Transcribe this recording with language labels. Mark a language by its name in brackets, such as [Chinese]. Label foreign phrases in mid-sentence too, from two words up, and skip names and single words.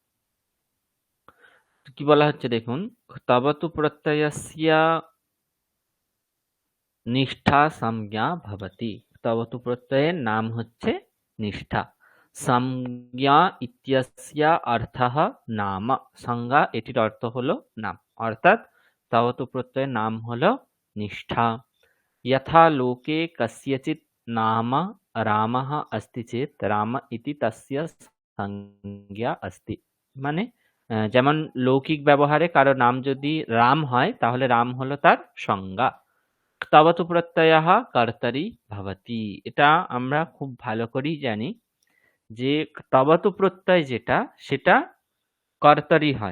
[Bangla] তো কি বলা হচ্ছে দেখুন, [Sanskrit] তবতু প্রত্যয়স্য নিষ্ঠা সংজ্ঞা ভবতি। [Bangla] তবতু প্রত্যয়ের নাম হচ্ছে নিষ্ঠা। [Sanskrit] সংজ্ঞা ইত্যস্য অর্থঃ নাম। [Bangla] সংজ্ঞা এটির অর্থ হলো নাম, অর্থাৎ তবতু প্রত্যয়ের নাম হলো নিষ্ঠা। [Sanskrit] यथा लोके कस्यचित् नाम रामः अस्ति चेत् राम इति तस्य संज्ञा अस्ति। [Bangla] মানে যেমন লৌকিক ব্যবহারে কারো নাম যদি রাম হয় তাহলে রাম হলো তার সংজ্ঞা। [Sanskrit] তবতু প্রত্যয়ः কর্তারি ভবতি। [Bangla] এটা আমরা খুব ভালো করেই জানি যে তবতু প্রত্যয় যেটা সেটা কর্তারি হয়।